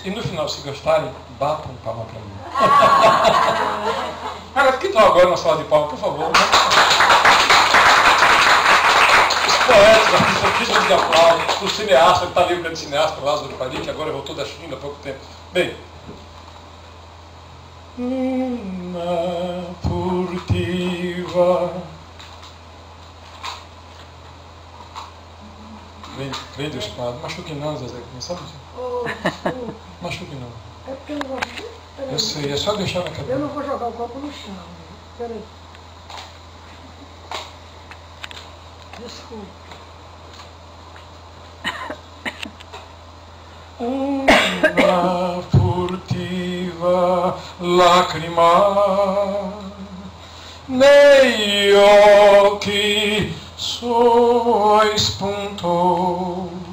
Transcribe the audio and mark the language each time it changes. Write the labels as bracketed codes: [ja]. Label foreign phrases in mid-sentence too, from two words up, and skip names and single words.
[pt] E no final, se gostarem, batam palma para mim. Agora, que tal agora na sala de palma, por favor? Né? Poéticos, artistas de aplauso, o cineasta, que está livre de cineasta, Lázaro Paris, que agora voltou da China há pouco tempo. Bem, [it] Una furtiva. [pt] Prende o espada. Machuque não, Zezé. Não sabe? Machuque não. É porque eu não vou... Eu sei, é só deixar na cabeça. Eu não vou jogar o copo no chão. Peraí. Desculpa. [it] Una furtiva lacrima negli occhi suoi spuntò,